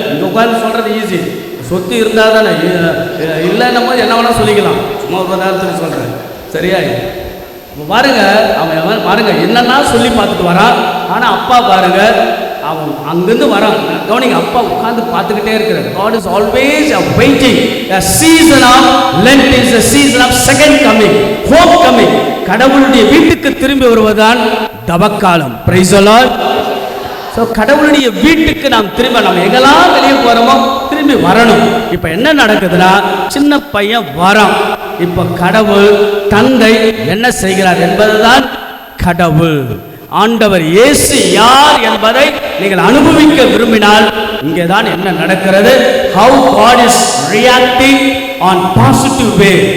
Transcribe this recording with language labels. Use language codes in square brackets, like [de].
[ta] இங்க உட்காந்து சொல்றது ஈஸி. சொத்து இருந்தா தானே, இல்லைன்னும் போது என்ன வேணா சொல்லிக்கலாம். சும்மா ஒரு நேரத்துக்கு சொல்றேன். சரியா? பாருங்க, அவன் பாருங்க என்னன்னா சொல்லி பார்த்துட்டு வரான். ஆனா அப்பா பாருங்க அவன் அங்கிருந்து வரான். கவனிங்க, அப்பா உட்கார்ந்து பார்த்துக்கிட்டே இருக்கிறார். [en] God is always waiting. A season of Lent is a season of second coming, home coming. [ta] கடவுளுடைய வீட்டுக்கு திரும்பி வருவதுதான் தவக்காலம். [en] Praise the Lord. [ta] So கடவுளுடைய வீட்டுக்கு நாம் திரும்ப, நம்ம எங்கெல்லாம் வெளியே போறோமோ திரும்பி வரணும். இப்ப என்ன நடக்குதுன்னா, சின்ன பையன் வரான். இப்ப கடவுள் தந்தை என்ன செய்கிறார் என்பதுதான் கடவுள். ஆண்டவர் இயேசு யார் என்பதை நீங்கள் அனுபவிக்க விரும்பினால் இங்கேதான் என்ன நடக்கிறது. [en] how God is reacting on positive way.